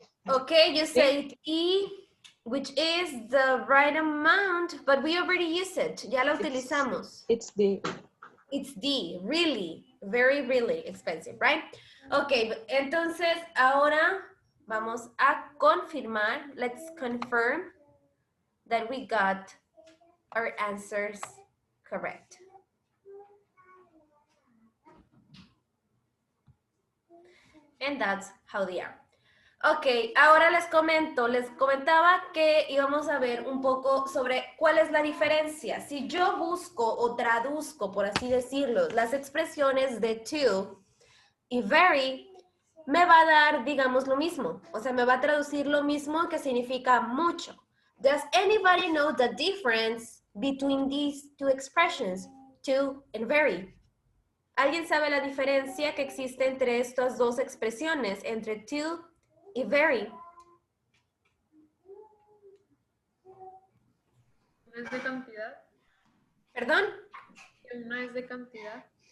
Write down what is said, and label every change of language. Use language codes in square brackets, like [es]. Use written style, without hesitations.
[en] Okay, you said E, which is the right amount, but we already used it. [es] Ya lo utilizamos. [en] It's the... It's D, really, very, really expensive, right? [es] Okay, entonces ahora vamos a confirmar. [en] Let's confirm that we got our answers correct. And that's how they are. [es] Ok, ahora les comentaba que íbamos a ver un poco sobre cuál es la diferencia. Si yo busco o traduzco, por así decirlo, las expresiones de to y very, me va a dar, digamos, lo mismo. O sea, me va a traducir lo mismo que significa mucho. [en] Does anybody know the difference between these two expressions, to and very? [es] ¿Alguien sabe la diferencia que existe entre estas dos expresiones, entre to y very? ¿Una es de cantidad? ¿Perdón? ¿Una es de cantidad?